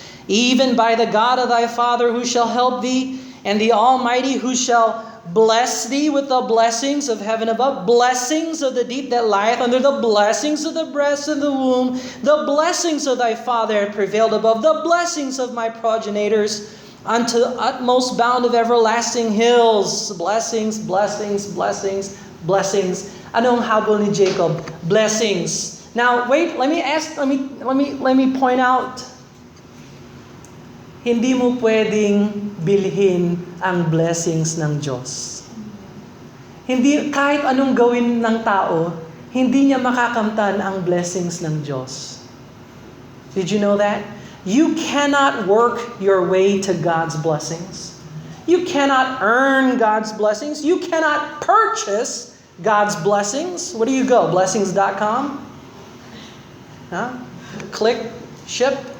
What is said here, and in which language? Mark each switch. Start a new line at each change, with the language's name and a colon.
English: Even by the God of thy father who shall help thee, and the Almighty who shall bless thee with the blessings of heaven above, blessings of the deep that lieth under, the blessings of the breast and the womb, the blessings of thy father have prevailed above, the blessings of my progenitors, unto the utmost bound of everlasting hills. Blessings, blessings, blessings, blessings.
Filipino: Anong habol ni Jacob?
English: Blessings. Now, wait, let me point out.
Filipino: Hindi mo pwedeng bilhin ang blessings ng Diyos. Hindi, kahit anong gawin ng tao, hindi niya makakamtan ang blessings ng Diyos.
English: Did you know that? You cannot work your way to God's blessings. You cannot earn God's blessings. You cannot purchase God's blessings. Where do you go? Blessings.com? Huh? Click, ship.